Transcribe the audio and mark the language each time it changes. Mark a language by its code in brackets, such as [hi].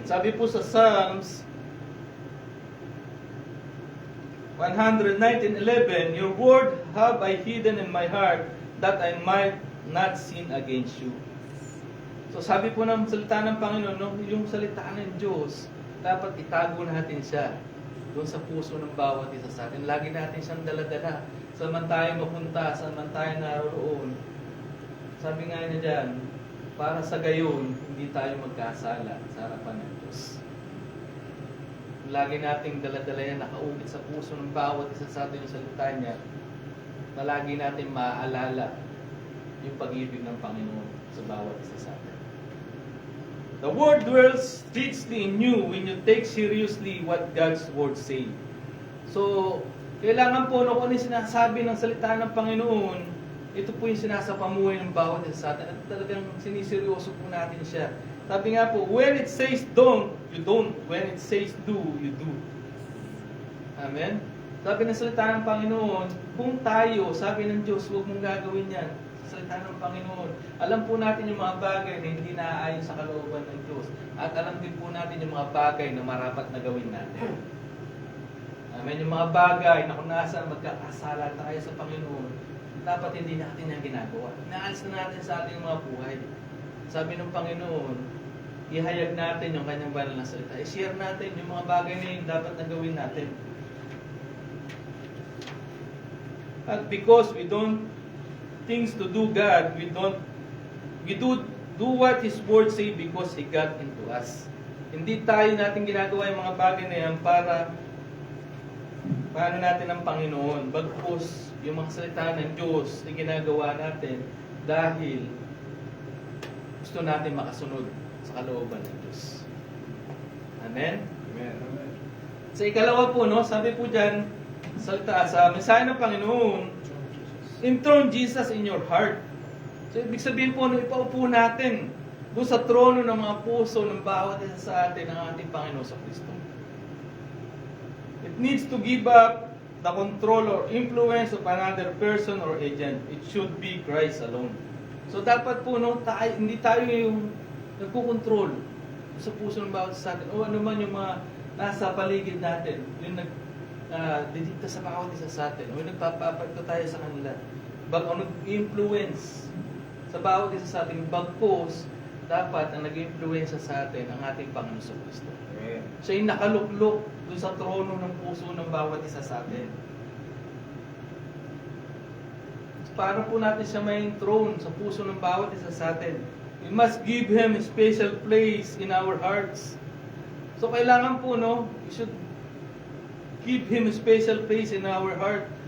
[tl] Sabi po sa Psalms 119:11, [en] Your word have I hidden in my heart, that I might not sin against you. [tl] So sabi po ng salita ng Panginoon, no, yung salita ng Diyos, dapat itago natin siya doon sa puso ng bawat isa sa atin. Lagi natin siyang daladala. Saan man tayo mapunta, saan man tayo naroon. Sabi nga niya dyan, para sa gayon, hindi tayo magkasala sa harapan ng Diyos. Lagi nating daladala yan, nakaukit sa puso ng bawat isa sa atin yung salita niya, na lagi natin maaalala yung pag-ibig ng Panginoon sa bawat isa sa atin. [en] The Word dwells richly in you when you take seriously what God's Word say. [tl] So, kailangan po kung ano yung sinasabi ng salita ng Panginoon, ito po yung sinasapamuhay ng bawat isa sa atin. At talagang siniseryoso po natin siya. Sabi nga po, [en] when it says don't, you don't. When it says do, you do. Amen? [tl] Sabi ng salita ng Panginoon, kung tayo, sabi ng Diyos, huwag mong gagawin yan. Sa salita ng Panginoon. Alam po natin yung mga bagay na hindi naaayon sa kalooban ng Diyos. At alam din po natin yung mga bagay na marapat na gawin natin. Amen? Yung mga bagay na kung nasa magkakasala tayo sa Panginoon, dapat hindi natin yan ginagawa. Inaalis na natin sa ating mga buhay. Sabi ng Panginoon, ihayag natin yung kanyang banal na salita. I-share natin yung mga bagay na yun dapat na gawin natin. [en] At because we don't things to do God, we do what His Word say because He got into us. [tl] Hindi tayo natin ginagawa yung mga bagay na yan para paano natin ang Panginoon. Bagkus yung mga salita ng Diyos na ginagawa natin dahil gusto natin makasunod sa kalooban ng Diyos. Amen? Amen. Sa ikalawa po, no, sabi po dyan, salita sa mensahe ng Panginoon, [en] enthrone Jesus in your heart. [tl] So, ibig sabihin po, no, ipaupo natin doon sa trono ng mga puso ng bawat isa sa atin ang ating Panginoon sa Kristo. [en] It needs to give up the control or influence of another person or agent. It should be Christ alone. [tl] So, dapat po, no, hindi tayo yung nagkukontrol sa puso ng bawat isa sa atin. O ano man yung mga nasa paligid natin, yung didikta sa bawat isa sa atin, o yung nagpapapagto tayo sa kanila. O nag-influence sa bawat isa sa atin, bagpos, dapat ang nag-influence sa atin ang ating Panginoon sa Kristo. Amen. Siya yung nakaluklok doon sa trono ng puso ng bawat isa sa atin. Paano po natin siya may throne sa puso ng bawat isa sa atin? [en] We must give Him a special place in our hearts. [tl] So kailangan po, no, [en] we should give Him a special place in our heart.